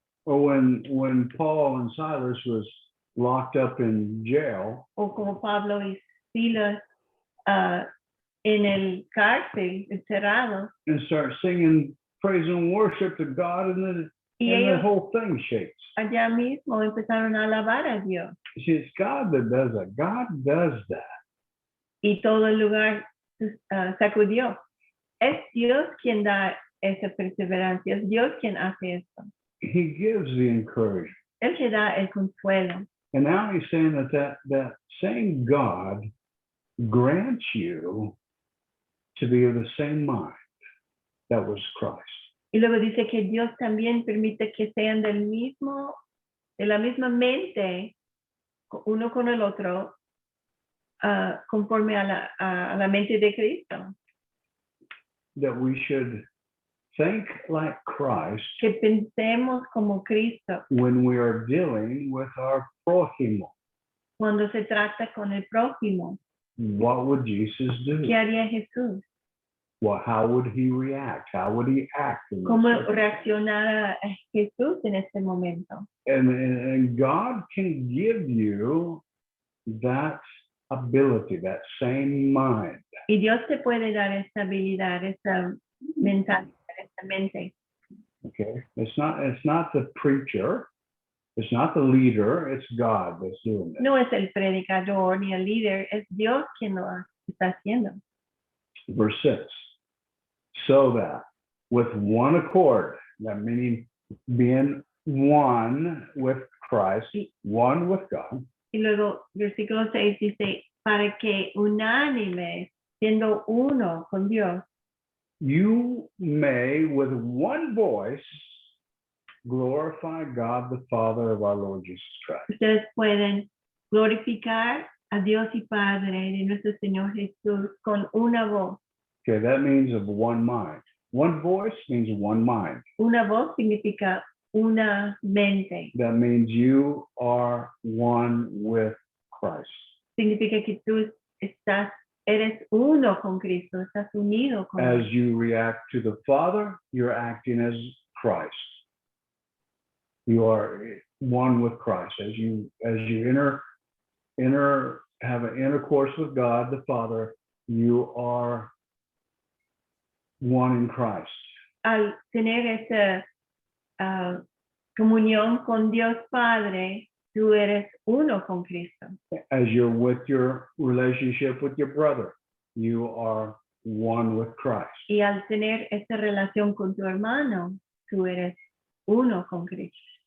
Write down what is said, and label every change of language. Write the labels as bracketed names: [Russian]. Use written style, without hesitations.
[English] Or when Paul and Silas was locked up in jail, [Spanish] O como Pablo y Silas en el cárcel, encerrados. [English] and start singing praise and worship to God, and [Spanish] Y [English] the [Spanish] ellos [English] whole thing shakes. [Spanish] allá mismo empezaron a alabar a Dios. [English] You see, it's God that does that. God does that. [Spanish] Y todo el lugar sacudió. Es Dios quien da esa perseverancia, es Dios quien hace esto. [English] He gives the encouragement. [Spanish] Él que da el consuelo. [English] And now he's saying that same God grants you to be of the same mind that was Christ. [Spanish] Y luego dice que Dios también permite que sean de la misma mente, uno con el otro, conforme a la mente de Cristo. [English] That we should think like Christ [Spanish] Que pensemos como Cristo [English] when we are dealing with our prójimo. [Spanish] cuando se trata con el prójimo. [English] What would Jesus do? [Spanish] ¿Qué haría Jesús? [English] How would he react? How would he act? In this [Spanish] ¿Cómo [English] circumstance? [Spanish] reaccionara Jesús en este momento? [English] And God can give you that ability, that same mind. [Spanish] Y Dios te puede dar esta habilidad, esta mentalidad, esta mente. [English] Okay, it's not the preacher, it's not the leader, it's God that's doing it. [Spanish] No es el predicador ni el líder, es Dios quien lo está haciendo. [English] Verse 6. So that with one accord, that meaning being one with Christ, one with God, [Spanish] Y luego, versículo 6 dice, para que unánime, siendo uno con Dios, [English] you may with one voice glorify God the Father of our Lord Jesus Christ. [Spanish] ustedes pueden glorificar a Dios y Padre de nuestro Señor Jesús con una voz. [English] Okay, that means of one mind. One voice means one mind. [Spanish] Una voz significa una mente. [English] That means you are one with Christ. [Spanish] Significa que tú eres uno con Cristo, estás unido con [English] As [Spanish] Él. [English] you react to the Father, you're acting as Christ. You are one with Christ. As you enter have an intercourse with God the Father, you are one in Christ. [Spanish] Al tener esa comunión con Dios Padre, tú eres uno con Cristo. [English] As you're with your relationship with your brother, you are one with Christ. [Spanish] Y al tener esa relación con tu hermano, tú eres uno con Cristo.